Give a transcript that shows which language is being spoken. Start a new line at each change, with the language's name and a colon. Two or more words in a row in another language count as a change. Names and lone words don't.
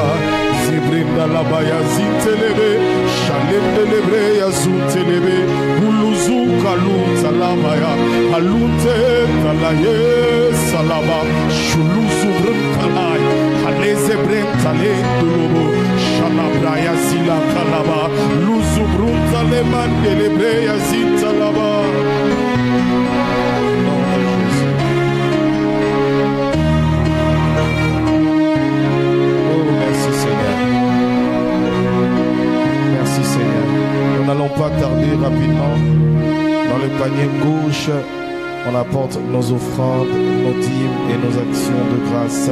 French: Zibrinda la baya zintelebe, shalim delebre ya zuntelebe, buluzu kalun salamaya, halunte kalaye salama, shuluzu brin kalay, haleze brin tale dulubu, shalabra ya zila kalaba, luzu brun taleman delebre ya zintalaba. Nous n'allons pas tarder rapidement. Dans le panier gauche, on apporte nos offrandes, nos dîmes et nos actions de grâce.